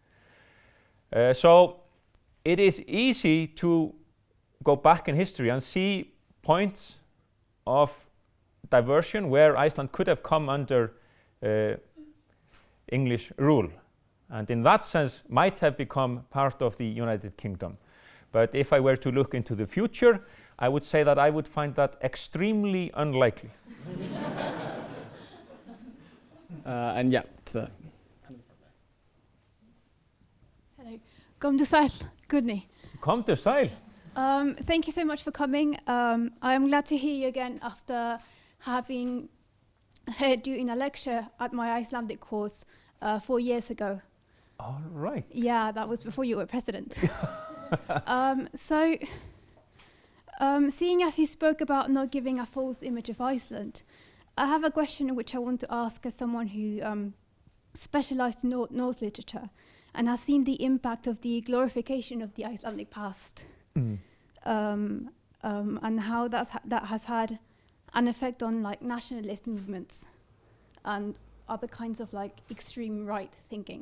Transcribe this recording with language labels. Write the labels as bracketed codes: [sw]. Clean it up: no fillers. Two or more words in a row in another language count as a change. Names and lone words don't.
[en] So it is easy to go back in history and see points of diversion where Iceland could have come under English rule, and in that sense might have become part of the United Kingdom. But if I were to look into the future, I would say that I would find that extremely unlikely. And yeah, to the... Hello. [is] Kom til sæl, Guðni. [en] Come to Sæl. Thank you so much for coming. I'm glad to hear you again after having heard you in a lecture at my Icelandic course 4 years ago. All right. Yeah, that was before you were president. Seeing as you spoke about not giving a false image of Iceland, I have a question which I want to ask as someone who specialized in Norse literature and has seen the impact of the glorification of the Icelandic past, and how that has had an effect on like nationalist movements and other kinds of like extreme right thinking.